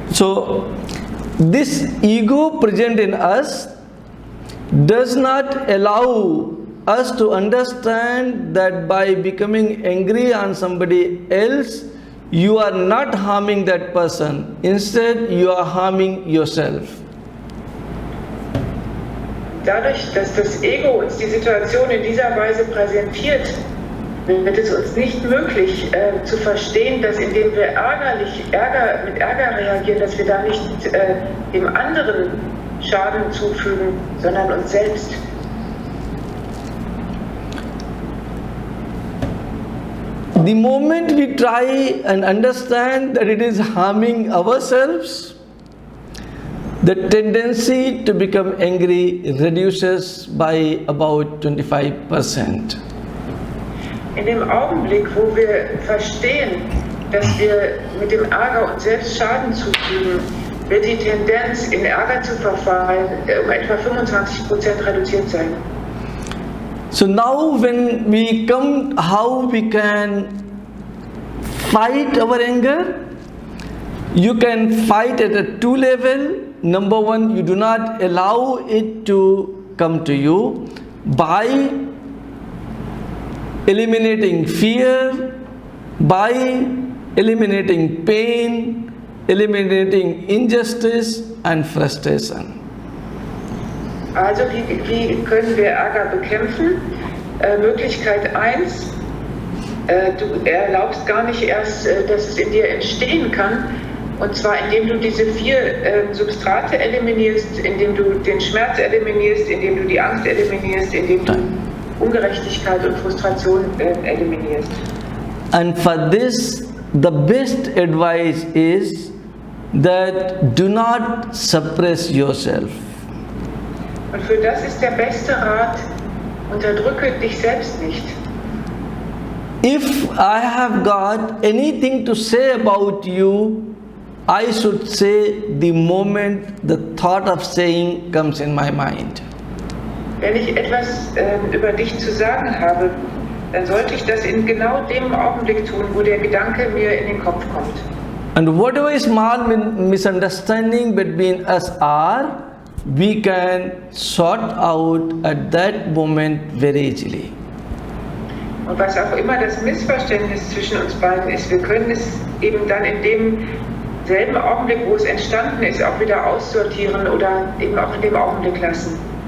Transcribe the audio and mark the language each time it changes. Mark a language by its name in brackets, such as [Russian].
[English] So, this ego present in us does not allow us to understand that by becoming angry on somebody else, you are not harming that person. Instead, you are harming yourself. [German] Dadurch, dass das Ego uns die Situation in dieser Weise präsentiert, wird es uns nicht möglich zu verstehen, dass indem wir mit Ärger reagieren, dass wir da nicht dem anderen Schaden zufügen, sondern uns selbst. [English] The moment we try and understand that it is harming ourselves, the tendency to become angry reduces by about 25%. [German] In dem Augenblick, wo wir verstehen, dass wir mit dem Ärger uns selbst Schaden zufügen, wird die Tendenz, in Ärger zu verfallen, um etwa 25% reduziert sein. [English] So now when we come, how we can fight our anger? You can fight at a two level. Number one, you do not allow it to come to you by eliminating fear, by eliminating pain, eliminating injustice and frustration. [German] Also wie können wir Ärger bekämpfen? Möglichkeit 1, du erlaubst gar nicht erst, dass es in dir entstehen kann. Und zwar indem du diese 4 Substrate eliminierst, indem du den Schmerz eliminierst, indem du die Angst eliminierst, indem du Ungerechtigkeit und Frustration eliminierst. [English] And for this, the best advice is that do not suppress yourself. [German] Und für das ist der beste Rat, unterdrücke dich selbst nicht. [English] If I have got anything to say about you, I should say the moment the thought of saying comes in my mind. [German] Wenn ich etwas über dich zu sagen habe, dann sollte ich das in genau dem Augenblick tun, wo der Gedanke mir in den Kopf kommt. [English] And whatever small misunderstanding between us are, we can sort out at that moment very easily. [German] Und was auch immer das Missverständnis zwischen uns beiden ist, wir können es eben dann in demselben Augenblick, wo es entstanden ist, auch wieder aussortieren oder eben auch in dem Augenblick lassen.